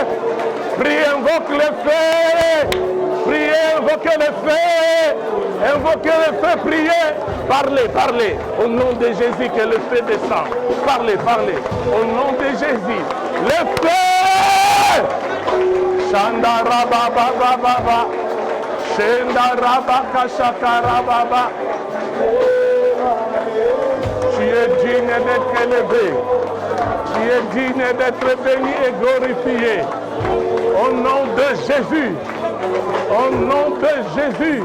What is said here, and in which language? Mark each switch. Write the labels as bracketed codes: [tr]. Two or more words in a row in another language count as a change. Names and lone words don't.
[fr] Priez, invoque le feu. Priez, invoquez le feu. Invoquez le feu, priez. Parlez, parlez. Au nom de Jésus, que le feu descende. Parlez, parlez. Au nom de Jésus. Le feu. Shandara baba baba baba. Tu es digne d'être élevé. Tu es digne d'être béni et glorifié. Au nom de Jésus. Au nom de Jésus.